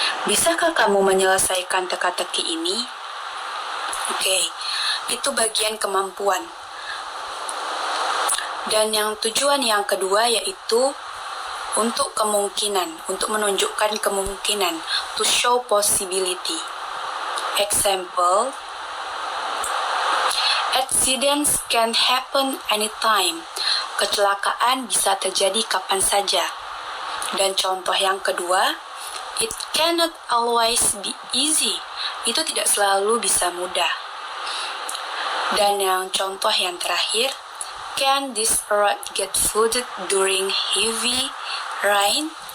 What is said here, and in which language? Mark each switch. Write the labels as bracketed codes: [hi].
[id] Bisakah kamu menyelesaikan teka-teki ini? Oke, itu bagian kemampuan. Dan yang tujuan yang kedua yaitu untuk kemungkinan, untuk menunjukkan kemungkinan, [en] to show possibility. Example, accidents can happen anytime. [id] Kecelakaan bisa terjadi kapan saja. Dan contoh yang kedua, [en] it cannot always be easy. [id] Itu tidak selalu bisa mudah. Dan yang contoh yang terakhir, [en] can this road get flooded during heavy rain?